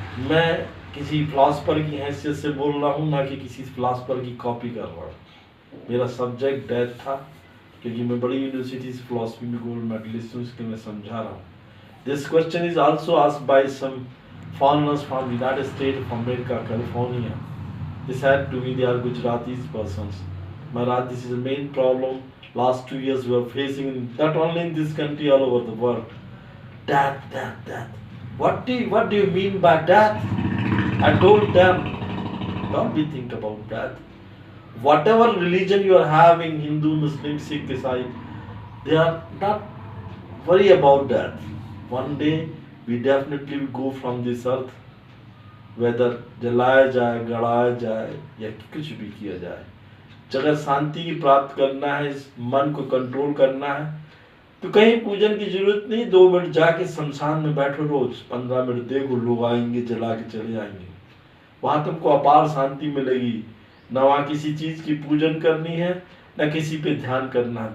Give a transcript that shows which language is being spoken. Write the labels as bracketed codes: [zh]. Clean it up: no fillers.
[hi] मैं किसी फिलासफर की हैसियत से बोल रहा हूँ, ना कि किसी फिलासफर की कॉपी कर रहा हूँ। मेरा सब्जेक्ट डेथ था, क्योंकि मैं बड़ी यूनिवर्सिटी से फिलोसफी में गोल्ड मेडलिस्ट हूँ, इसके मैं समझा रहा हूँ। [en] This question is also asked by some foreigners from United States of America, California. They said to me they are Gujarati persons. Maharaj, this is the main problem last 2 years we are facing, not only in this country, all over the world. Death, death, death. What do you mean by death? I told them, don't be think about death. Whatever religion you are having, Hindu, Muslim, Sikh, Isai, they are not worry about death. One day we definitely will go from this earth, whether [hi] जलाया जाए, गड़ाया जाए या कुछ भी किया जाए। अगर शांति की प्राप्त करना है, इस मन को कंट्रोल करना है, तो कहीं पूजन की जरूरत नहीं। 2 मिनट जाके शमशान में बैठो, रोज 15 मिनट देखो, लोग आएंगे जला के चले जाएंगे। वहां तुमको अपार शांति मिलेगी। न वहां किसी चीज की पूजन करनी है, न किसी पे ध्यान करना है।